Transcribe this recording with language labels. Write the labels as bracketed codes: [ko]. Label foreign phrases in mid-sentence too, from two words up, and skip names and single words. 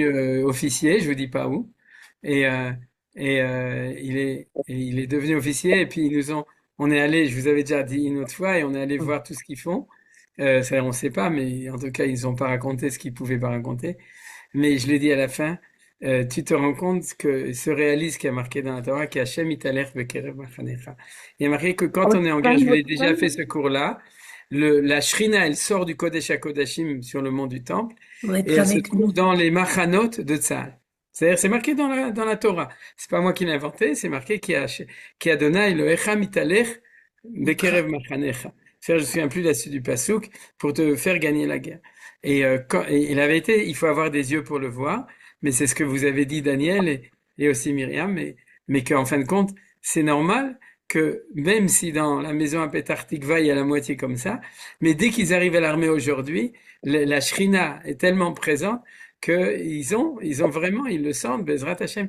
[fr] devenu officier, je vous dis pas où, et, il est devenu officier et puis on est allé, je vous avais déjà dit une autre fois, et on est allé voir tout ce qu'ils font. Ça, on sait pas, mais en tout cas, ils ont pas raconté ce qu'ils pouvaient pas raconter. Mais je l'ai dit à la fin, tu te rends compte que se réalise ce qui a marqué dans la Torah, qu' [he] השם מתהלך בקרב מחניך. [fr] Il y a marqué que quand on est en guerre, je l'ai déjà fait ce cours-là, la Shrina, elle sort du Kodesh HaKodashim sur le mont du Temple, Pour et être elle se avec trouve nous. dans les Machanot de Tzahal. C'est-à-dire, c'est marqué dans la Torah. C'est pas moi qui l'ai inventé, c'est marqué qui a donné le [he] השם מתהלך בקרב מחניך. [fr] C'est-à-dire, je me souviens plus de la suite du Passouk, pour te faire gagner la guerre. Et la vérité, il faut avoir des yeux pour le voir, mais c'est ce que vous avez dit, Daniel, et aussi Myriam, mais qu'en fin de compte, c'est normal que même si dans la maison à Petah Tikva, il y a la moitié comme ça, mais dès qu'ils arrivent à l'armée aujourd'hui, la Shrina est tellement présente qu'ils ont vraiment, ils le sentent, [he] בעזרת השם.